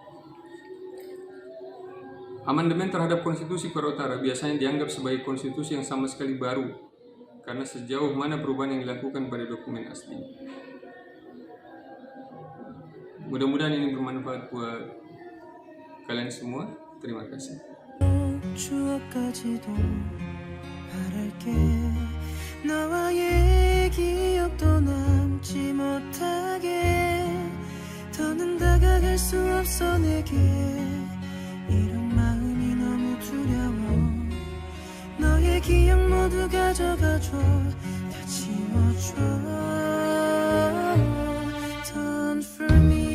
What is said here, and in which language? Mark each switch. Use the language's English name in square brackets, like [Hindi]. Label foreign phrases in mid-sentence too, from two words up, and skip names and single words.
[Indonesian] Amandemen terhadap Konstitusi Korea Utara biasanya dianggap sebagai konstitusi yang sama sekali baru, karena sejauh mana perubahan yang dilakukan pada dokumen asli. Mudah-mudahan ini bermanfaat buat kalian semua. Terima kasih. [Korean] 추억까지도 바랄게 너와의 기억도 남지 못하게 더는 다가갈 수 없어 내게 이런 마음이 너무 두려워 너의 기억 모두 가져가줘 다 지워줘 [English] Don't for me